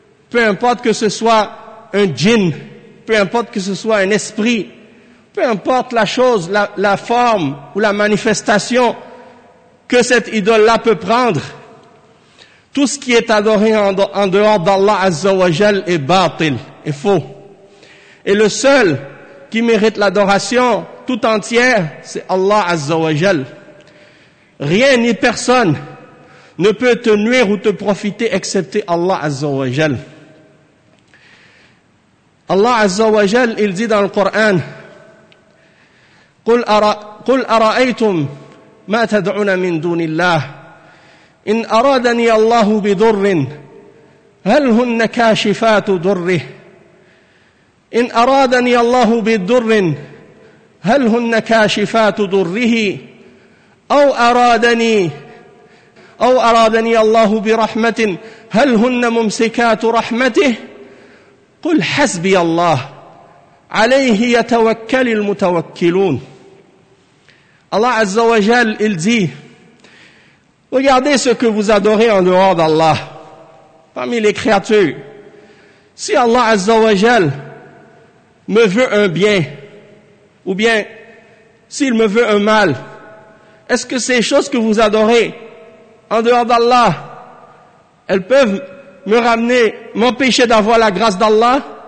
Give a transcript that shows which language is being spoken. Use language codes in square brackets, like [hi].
[fr] peu importe que ce soit un djinn, peu importe que ce soit un esprit, peu importe la chose, la forme ou la manifestation que cette idole-là peut prendre, tout ce qui est adoré en dehors d'Allah Azza wa Jal est batil, est faux. Et le seul qui mérite l'adoration tout entière, c'est Allah Azza wa Jal. Rien ni personne ne peut te nuire ou te profiter excepté Allah Azza wa Jal. Allah Azza wa Jal, il dit dans le Coran, [ar] قل أرأيتم ما تدعون من دون الله إن أرادني الله بضر هل هن كاشفات ضره إن أرادني الله بضر هل هن كاشفات ضره أو أرادني الله برحمة هل هن ممسكات رحمته قل حسبي الله عليه يتوكل المتوكلون. [fr] Allah Azza wa Jal, il dit, regardez ce que vous adorez en dehors d'Allah, parmi les créatures. Si Allah Azza wa Jal me veut un bien, ou bien s'il me veut un mal, est-ce que ces choses que vous adorez en dehors d'Allah, elles peuvent me ramener, m'empêcher d'avoir la grâce d'Allah?